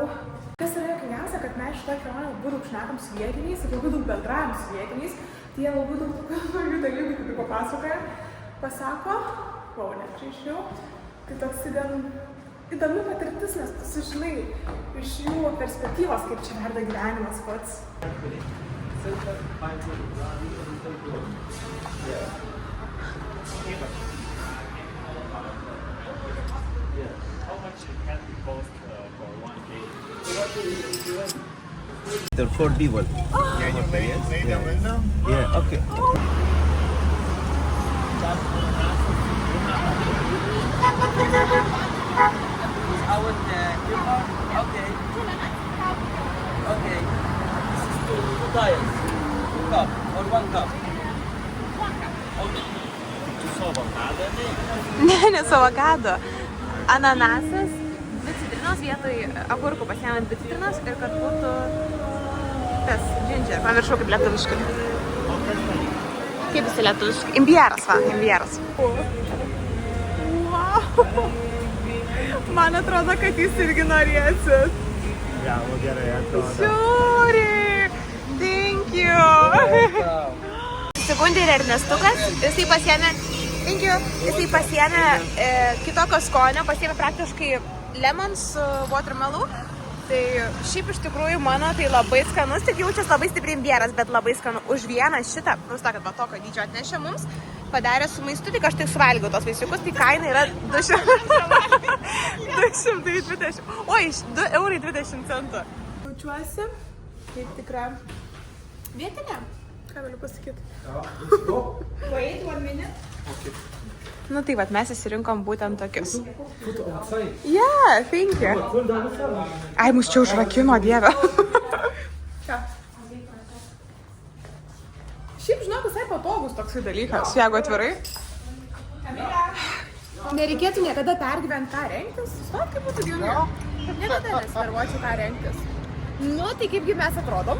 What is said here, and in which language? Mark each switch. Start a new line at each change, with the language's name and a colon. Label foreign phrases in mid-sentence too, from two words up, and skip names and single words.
Lithuanian: Kas yra juokingiausia, kad mes šitą kelionę labai daug šnekam su vietiniais ir labai daug bendravom su vietiniais, tai jie labai daug naujų dalykų kaip papasakoja, pasako, wow, ne čia iš jų, tai toks gan įdomi patirtis, nes tu sužinai iš jų perspektyvos, kaip čia verda gyvenimas pats.
English: There are 4 people. Can you play the window? Yeah, okay. Okay. Okay. This is 2 tires. 2 cup or 1 cup. Okay.
Lithuanian: Ne, su avokado. Ananasas, 2 citrinos vietoj agurkų pasiėmant 2 citrinos ir kad būtų tas ginger. Pamiršau kaip lietuviškai. Kaip jis lietuviškai? Imbieras, va, imbieras.
English: Wow.
Lithuanian: Man atrodo, kad jūs irgi norėsit. Gavo gerai, atrodo. Žiūri!
English: Thank you!
Lithuanian: Sekundė ir Ernestukas, jisai pasiėmė kitokio skonio, pasiėmė praktiškai lemon su watermelon. Tai šiaip iš tikrųjų mano tai labai skanus, tik jaučias labai stipriai imbieras, bet labai skanu. Už vieną šitą, kad va tokio dydžio atnešė mums, padarė su maistu, tik aš tik suvalgiau tos vaisiukus, tai kaina yra 220. Oi, 2,20 €. Jaučiuosi kaip tikra vietinė. Ką galiu pasakyti?
English: Wait, 1 minute. Okay.
Lithuanian: Nu tai vat, mes įsirinkom būtent tokius.
English: Yeah, thank you.
Lithuanian: Ai, mus čia užrakino, dieve. Ką? Šiaip, žinok, visai patogus toksai dalykas, jeigu atvirai. Nereikėtų niekada pergyventi, ką rengtis. Stot, kaip būtų geriau. Niekada nesvervuočiau, ką rengtis. Nu, tai kaipgi mes atrodom?